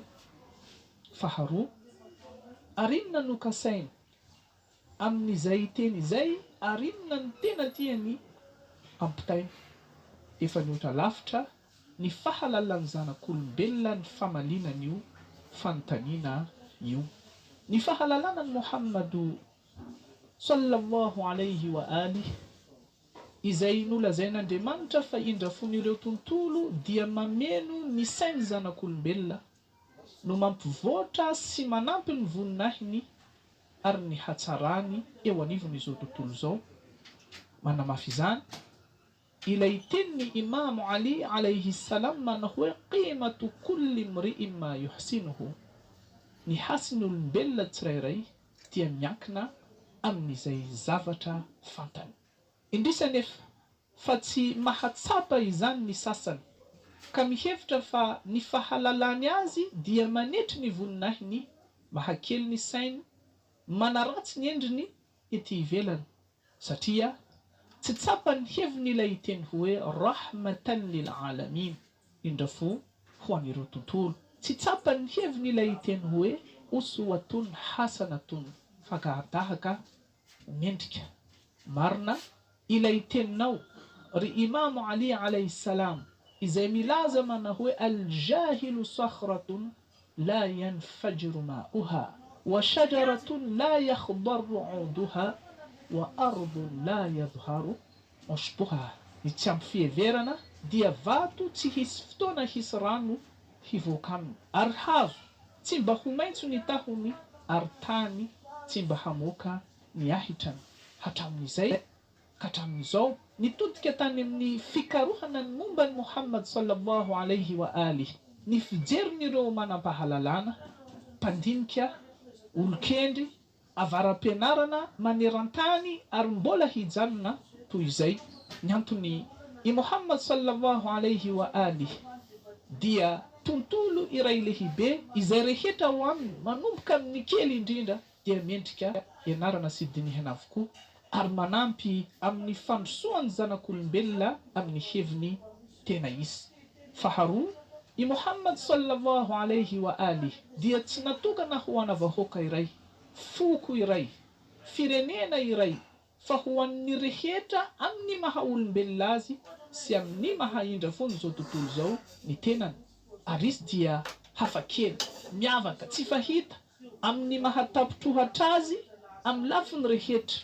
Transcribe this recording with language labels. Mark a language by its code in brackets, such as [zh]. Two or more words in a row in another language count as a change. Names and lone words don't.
[mg] Faharoa, arinona no kasaina amin'izay teny izay, arinona ny tena tiany ampitaina? Efa niotra lavitra ny fahalalan'ny zanak'olombelona ny famalinana io fanontaniana io. Ny fahalalana ny Muhammadu [ar] صلى الله عليه وآله [mg] izay nolazain'Andriamanitra fa indra fon'ireo tontolo dia mameno ny sain'ny zanak'olombelona no mampivoatra sy manampy ny voninahiny ary ny hatsarany eo anivon'izao tontolo izao. Manamafy izany ilay tenin'ny Imam Ali [ar] عليه السلام [mg] mana hoe [ar] قيمة كل امرئ ما يحسنه. [mg] Ny hasin'olombelona tsirairay dia miankina amin'izay zavatra fantany. Indrisany efa fa tsy mahatsapa izany ny sasany ka mihevitra fa ny fahalalany azy dia manetry ny voninahiny, mahakely ny sainy, manaratsy ny endriny ety ivelany, satria tsy tsapany hevin'ilay teny hoe [ar] رحمة للعالمين, [mg] indra fo ho an'ireo tontolo. Tsy tsapany hevin'ilay teny hoe [ar] أسوة حسنة, [mg] fakahadahaka mendrika. Marina ilay teninao ry Imam Ali [ar] عليه السلام [mg] izay milaza mana hoe [ar] الجاهل صخرة لا ينفجر ماؤها وشجرة لا يخضر عودها وأرض لا يظهر عشبها. [mg] Ny tsy ampy fieverana dia vato tsy hisy fotoana hisy rano hivoaka aminy, ary hazo tsy mba ho maitso ny tahony, ary tany tsy mba hamoaka ny ahitrany. Hatramin'izay ka hatramin'izao nitodika tany amin'ny fikarohana ny momba ny Muhammad [ar] صلى الله عليه وآله [mg] ny fijerin'ireo manam-pahalalana, mpandinika, olokendry, avaram-pianarana maneran-tany ary mbola hijanona toy izay. Ny antony i Muhammad [ar] صلى الله عليه وآله [mg] dia tontolo iray lehibe izay rehetra ho aminy manomboka amin'ny kely indrindra dia mendrika ianarana sy dinihana avokoa ary manampy amin'ny fandrosoan'ny zanak'olombelona amin'ny heviny tena izy. Faharoa, i Muhammad [ar] صلى الله عليه وآله [mg] dia tsy natokana ho ana vahoaka iray, foko iray, firenena iray, fa ho an'ny rehetra amin'ny maha olombelona azy sy amin'ny maha indra foana izao tontolo izao ny tenany. Ary izy dia hafakely, miavaka, tsy fahita amin'ny mahatapotrohatra azy amin'ny lafiny rehetra.